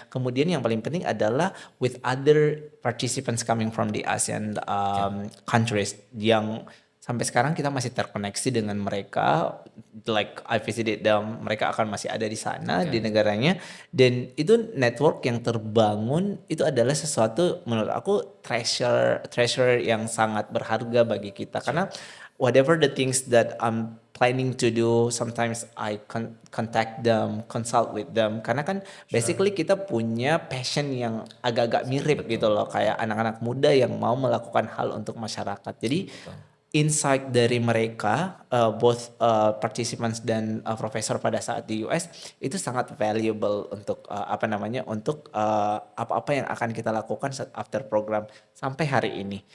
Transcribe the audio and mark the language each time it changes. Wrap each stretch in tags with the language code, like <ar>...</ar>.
<id>Kemudian yang paling penting adalah</id> <en>with other participants coming from the ASEAN countries,</en> <id>yang sampai sekarang kita masih terkoneksi dengan mereka.</id> <en>Like I visited them,</en> <id>mereka akan masih ada di sana di negaranya. Dan itu network yang terbangun itu adalah sesuatu menurut aku treasure yang sangat berharga bagi kita. Karena</id> <en>whatever the things that I'm planning to do, sometimes I contact them, consult with them.</en> <id>Karena kan basically kita punya passion yang agak-agak mirip gitu loh. Kayak anak-anak muda yang mau melakukan hal untuk masyarakat. Jadi insight dari mereka, both participants dan profesor pada saat di US, itu sangat valuable untuk untuk apa-apa yang akan kita lakukan</id> <en>after program</en> <id>sampai hari ini.</id>